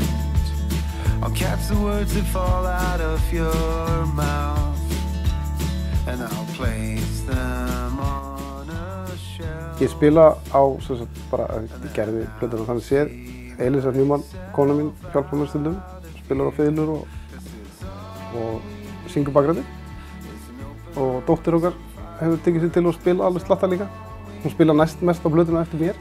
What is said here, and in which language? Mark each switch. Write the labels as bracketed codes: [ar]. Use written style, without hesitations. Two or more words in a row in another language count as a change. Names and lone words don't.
[en] I'll catch the words that fall out of your mouth and I'll place them on a shelf. [is] Ég spila á, sem sagt, bara, ég gerði plötuna þannig séð. Elisa Newman, kona mín, hjálpar mér stundum, spilar á fiðlur og syngur bakgræði. Og dóttir okkar hefur tekið sér til að spila alveg slatta líka. Hún spila næst mest á plötuna eftir mér.